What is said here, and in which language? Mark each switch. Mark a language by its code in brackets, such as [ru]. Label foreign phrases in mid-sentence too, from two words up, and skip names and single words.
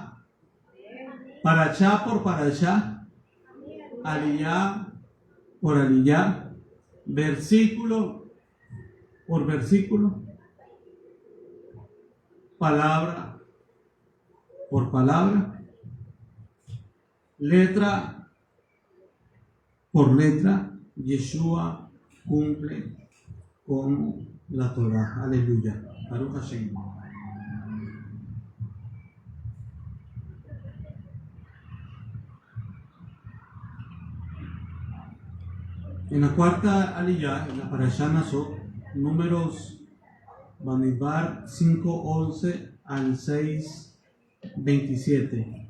[es] Parashá por parashá, aliyá por aliyá, versículo por versículo, palabra por palabra, letra por letra, Yeshua cumple con la Torá. Aleluya. [he] ברוך השם. [es] En la cuarta aliyá, en la Parashá Naso, números Bamidbar 5:11 al 6:27.